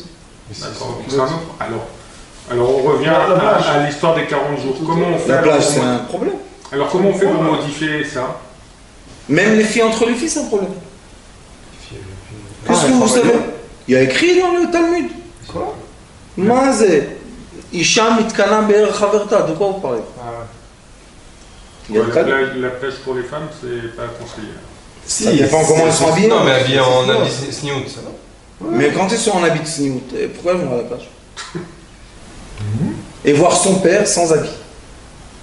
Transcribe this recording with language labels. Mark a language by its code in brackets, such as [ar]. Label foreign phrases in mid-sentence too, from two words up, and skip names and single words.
[fr] D'accord, c'est un autre. Alors on revient à l'histoire des 40 jours. Comment on fait La plage, c'est un problème. Alors comment on fait pour modifier ça? Même les filles entre les filles, c'est un problème. Qu'est-ce que vous savez? Il y a écrit dans le Talmud. Quoi? Mazé. [he] אשה מתקנאה בירך חברתה. [fr] De quoi vous parlez? Il y a le cas. La plage pour les femmes, c'est pas conseillé. Ça dépend comment ils sont habillés. Non, mais habillé en habit sniout, ça va. Mais quand ils sont en habit de sniout, pourquoi ils vont à la plage? Et voir son père sans habit.